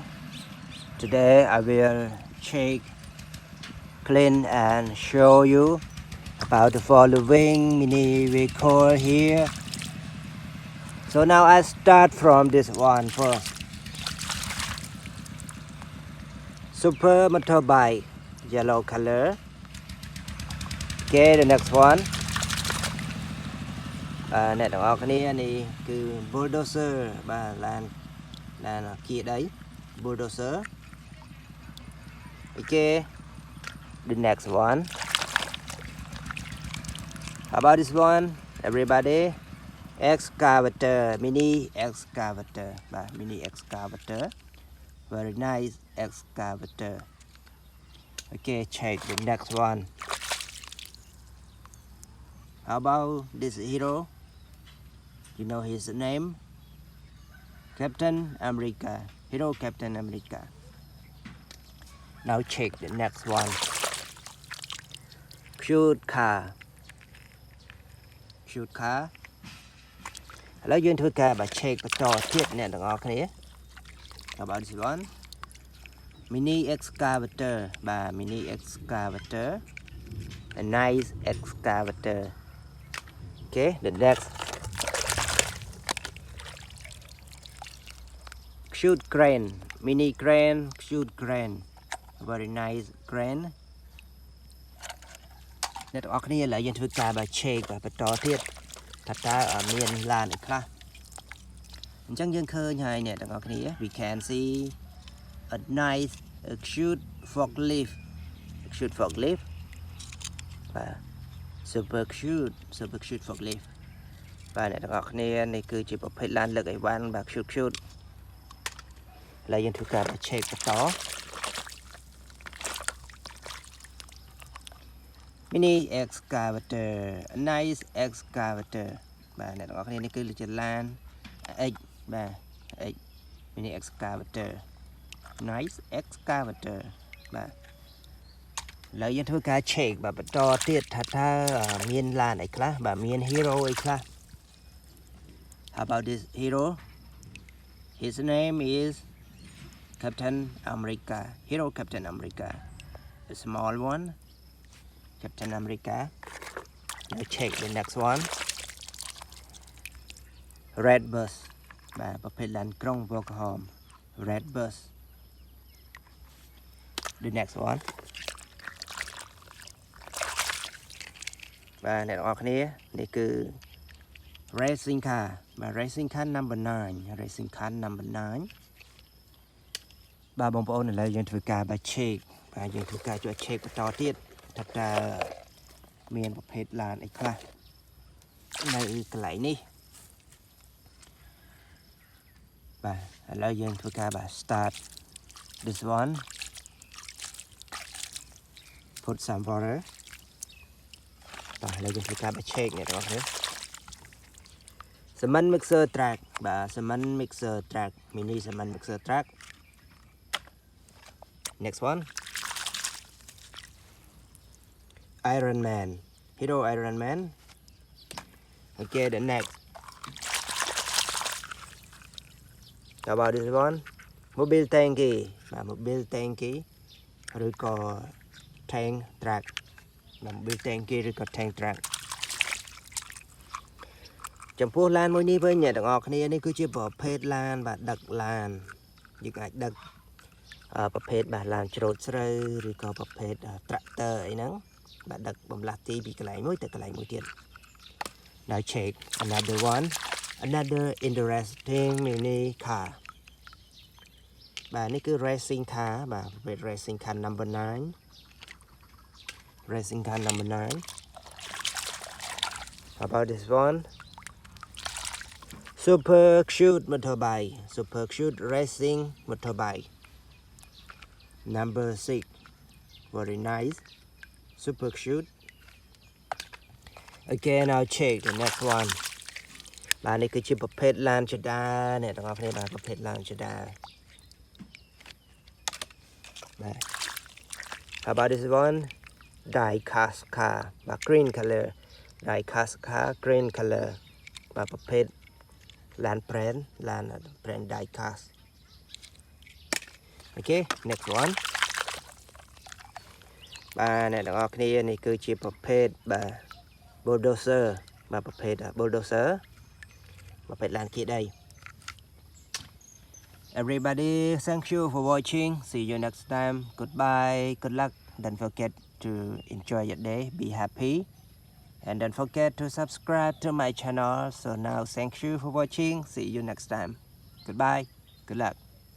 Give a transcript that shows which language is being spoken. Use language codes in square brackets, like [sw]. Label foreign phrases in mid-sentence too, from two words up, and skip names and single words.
[en] Today I will check, clean and show you about the following mini vehicle here. So now I start from this one first. Super motorbike, yellow color. Okay, the next one. [km] អ្នកទាំងអស់គ្នានេះគឺ bulldozer បាទឡានគៀកដី bulldozer. [en] Okay, the next one. How about this one, everybody? Excavator, mini excavator, mini excavator, very nice excavator. Okay, check the next one. How about this hero? You know his name? Captain America, hero Captain America. Now check the next one. Cute car. [km] ឥឡូវយើងធ្វើការcheck បន្តទៀតអ្នកទាំងអស់គ្នា [en] How about this one? Mini excavator, mini excavator, a nice excavator. Okay, the next. Cute crane, mini crane, cute crane, very nice crane. [km] អ្នកទាំងអស់គ្នាឥឡូវយើងធ្វើការcheck បន្តទៀតថាតើមានឡានអីខ្លះអញ្ចឹងយើងឃើញហើយអ្នកទាំងអស់គ្នា [en] we can see a nice cute forklift, super cute forklift. [km] បាទអ្នកទាំងអស់គ្នានេះគឺជាប្រភេទឡានលើកអីវ៉ាន់បាទ cute ឥឡូវយើងធ្វើការcheck បន្ត [en] Mini excavator, a nice excavator. [km] បាទអ្នកទាំងអស់គ្នានេះគឺជាឡាន X បាទ [en] X mini excavator, nice excavator. [km] បាទឥឡូវយើងធ្វើការcheck បាទបន្តទៀតថាតើមានឡានអីខ្លះបាទមាន hero អីខ្លះ [en] How about this hero? His name is Captain America, hero Captain America, a small one, Captain America. Now check the next one. Red bus, [km] បាទប្រភេទឡានក្រុង Workhorse, [en] red bus. The next one. [km] បាទអ្នកទាំងអស់គ្នានេះគឺ [en] racing car, បាទ racing car number 9, racing car number 9. [km] បាទបងប្អូនឥឡូវយើងធ្វើការcheck បាទយើងធ្វើការជួយ check បន្តទៀតថាតើមានប្រភេទឡានអីខ្លះនៅកន្លែងនេះបាទឥឡូវយើងធ្វើការ [en] start this one, put some water. [km] បាទឥឡូវយើងធ្វើការcheck អ្នកទាំងអស់គ្នា [en] cement mixer truck, បាទ cement mixer truck, mini cement mixer truck. Next one. Iron Man, hero Iron Man. Okay, the next. How about this one? [id] Mobil Tanki, Mobil Tanki ឬក៏ [en] tank truck, [id] Mobil Tanki ឬក៏ [en] tank truck. [km] ចំពោះឡានមួយនេះវិញអ្នកទាំងអស់គ្នានេះគឺជាប្រភេទឡានបាទដឹកឡានយើងអាចដឹកប្រភេទបាទឡានច្រូតស្រូវឬក៏ប្រភេទ tractor អីហ្នឹងបាទដឹកបំលាស់ទីពីកន្លែងមួយទៅកន្លែងមួយទៀត [en] Now check another one, another interesting mini car. [km] បាទនេះគឺ [en] racing car [km] បាទប្រភេទ [en] racing car number 9, racing car number 9. How about this one? Super cute motorbike, super cute racing motorbike number 6, very nice, super cute. Okay, now check the next one. [km] បាទនេះគឺជាប្រភេទឡានចដាអ្នកទាំងអស់គ្នាបាទប្រភេទឡានចដាបាទ [en] How about this one? Die cast car, បាទ green color, die cast car, green color [km] បាទប្រភេទ [en] lan brand die cast. Okay, next one [km] បាទអ្នកទាំងអស់គ្នានេះគឺជាប្រភេទបាទ bulldozer បាទប្រភេទ bulldozer ប្រភេទឡានគៀកដី [en] Everybody, thank you for watching. See you next time. Goodbye. Good luck. Don't forget to enjoy your day. Be happy. And don't forget to subscribe to my channel. So now, thank you for watching. See you next time. Goodbye. Good luck.